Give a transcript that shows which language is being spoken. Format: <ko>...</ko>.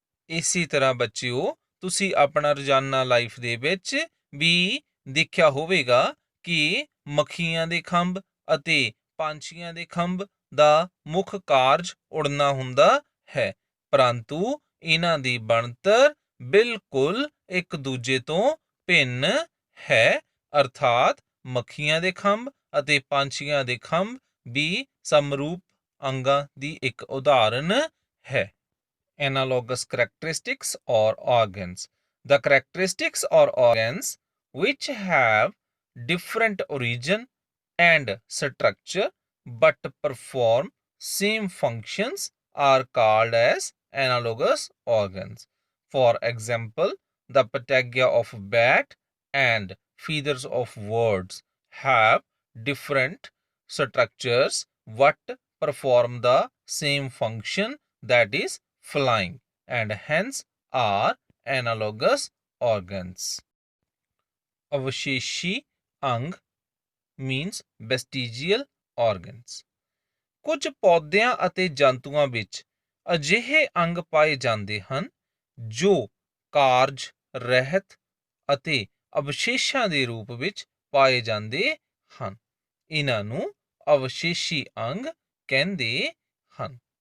<pa>ਇਸੇ ਤਰ੍ਹਾਂ ਬੱਚਿਓ, ਤੁਸੀਂ ਆਪਣਾ ਰੋਜ਼ਾਨਾ ਲਾਈਫ ਦੇ ਵਿੱਚ ਵੀ ਦੇਖਿਆ ਹੋਵੇਗਾ ਕਿ ਮੱਖੀਆਂ ਦੇ ਖੰਭ ਅਤੇ ਪੰਛੀਆਂ ਦੇ ਖੰਭ ਦਾ ਮੁੱਖ ਕਾਰਜ ਉੜਨਾ ਹੁੰਦਾ ਹੈ, ਪਰੰਤੂ ਇਹਨਾਂ ਦੀ ਬਣਤਰ ਬਿਲਕੁਲ ਇੱਕ ਦੂਜੇ ਤੋਂ ਭਿੰਨ ਹੈ। ਅਰਥਾਤ ਮੱਖੀਆਂ ਦੇ ਖੰਭ ਅਤੇ ਪੰਛੀਆਂ ਦੇ ਖੰਭ ਵੀ ਸਮਰੂਪ ਅੰਗਾਂ ਦੀ ਇੱਕ ਉਦਾਹਰਨ ਹੈ।</pa> <en>Analogous characteristics or organs. The characteristics or organs which have different origin and structure but perform same functions are called as analogous organs. For example, the patagia of bat and feathers of birds have different structures but perform the same function, that is flying, and hence are analogous organs.</en> <pa>ਅਵਸ਼ੇਸ਼ੀ ਅੰਗ</pa> <en>means vestigial organs।</en> <pa>ਕੁਝ ਪੌਦਿਆਂ ਅਤੇ ਜੰਤੂਆਂ ਵਿੱਚ ਅਜਿਹੇ ਅੰਗ ਪਾਏ ਜਾਂਦੇ ਹਨ ਜੋ ਕਾਰਜ ਰਹਿਤ ਅਤੇ ਅਵਸ਼ੇਸ਼ਾਂ ਦੇ ਰੂਪ ਵਿੱਚ ਪਾਏ ਜਾਂਦੇ ਹਨ। ਇਹਨਾਂ ਨੂੰ ਅਵਸ਼ੇਸ਼ੀ ਅੰਗ ਕਹਿੰਦੇ ਹਨ।</pa>